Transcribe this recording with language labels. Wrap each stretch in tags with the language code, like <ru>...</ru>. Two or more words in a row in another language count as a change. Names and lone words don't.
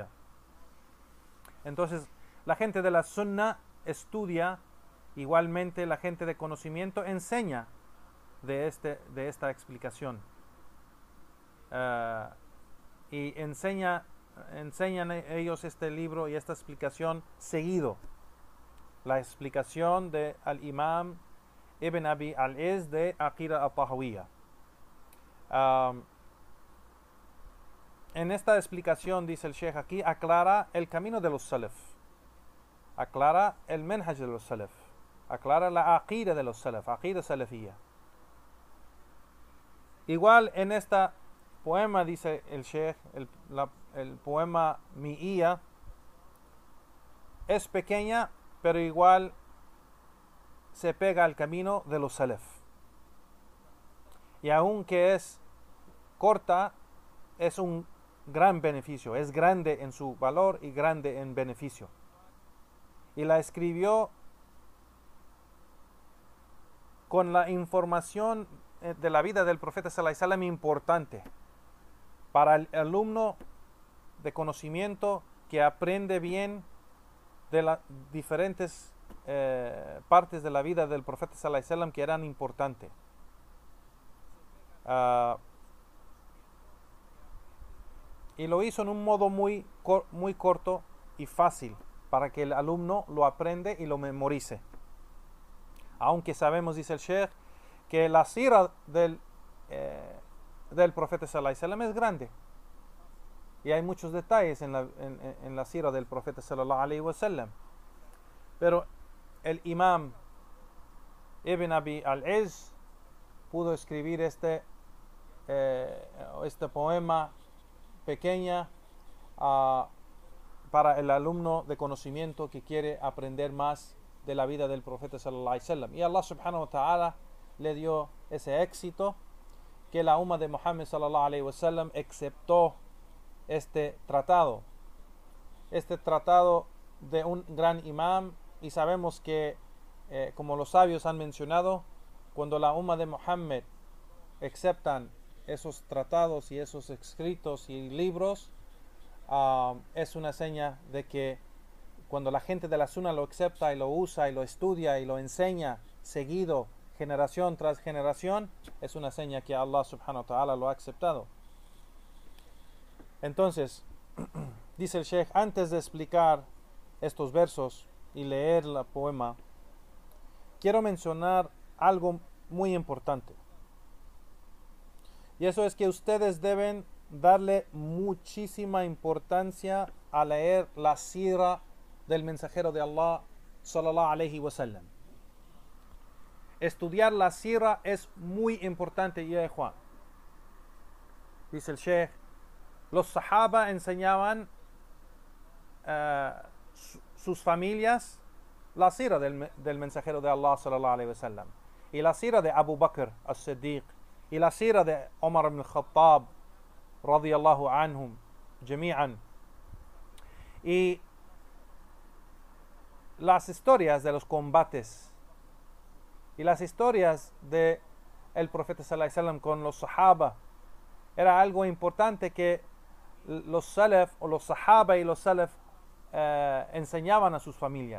<es>Entonces, la gente de la Sunna estudia, igualmente la gente de conocimiento enseña de esta explicación. Y enseñan ellos este libro y esta explicación seguido. La explicación de al Imam Ibn Abi al-Izz de Aqida al-Tahawiyya. En esta explicación, dice el Sheikh aquí, aclara el camino de los Salaf, aclara el menhaj de los Salaf, aclara la aqida de los Salaf,</es> <ar>عقيدة سلفية.</ar> <es>Igual en esta poema, dice el Sheikh, el poema Mi'iyya es pequeña, pero igual se pega al camino de los salaf. Y aunque es corta, es un gran beneficio, es grande en su valor y grande en beneficio. Y la escribió con la información de la vida del profeta</es> <ar>صلى الله عليه وسلم</ar> <es>importante para el alumno de conocimiento que aprende bien de las diferentes partes de la vida del profeta</es> <ar>صلى الله عليه وسلم</ar> <es>que eran importantes. Y lo hizo en un modo muy corto y fácil para que el alumno lo aprende y lo memorice. Aunque sabemos, dice el Sheikh, que la sira del profeta</es> <ar>صلى الله عليه وسلم</ar> <es>es grande. Y hay muchos detalles en la sira del profeta</es> <ar>صلى الله عليه وسلم.</ar> <es>Pero el imam Ibn Abi al-Izz pudo escribir este poema pequeña para el alumno de conocimiento que quiere aprender más de la vida del profeta</es> <ar>صلى الله عليه وسلم.</ar> <es>Y</es> <ar>الله سبحانه وتعالى</ar> <es>le dio ese éxito que la umma de Muhammad</es> <ar>صلى الله عليه وسلم</ar> <es>aceptó este tratado de un gran imam. Y sabemos que como los sabios han mencionado, cuando la umma de Muhammad aceptan esos tratados y esos escritos y libros, es una seña de que cuando la gente de la Sunna lo acepta y lo usa y lo estudia y lo enseña seguido, generación tras generación, es una seña que</es> <ar>الله سبحانه وتعالى</ar> <es>lo ha aceptado. Entonces, dice el Sheikh, antes de explicar estos versos y leer el poema, quiero mencionar algo muy importante. Y eso es que ustedes deben darle muchísima importancia a leer la sira del mensajero de Allah</es> <ar>صلى الله عليه وسلم.</ar> <es>Estudiar la sira es muy importante, ya Juan. Dice el Sheikh, los sahaba enseñaban sus familias la sira del mensajero de Allah</es> <ar>صلى الله عليه وسلم,</ar> <es>y la sira de Abu Bakr as-Siddiq, y la sira de Omar ibn al-Khattab</es> <ar>رضي الله عنهم جميعا,</ar> <es>y las historias de los combates y las historias de el profeta</es> <ar>صلى الله عليه وسلم</ar> <es>con los sahaba era algo importante que los salaf o los sahaba y los salaf enseñaban a sus familias.</es>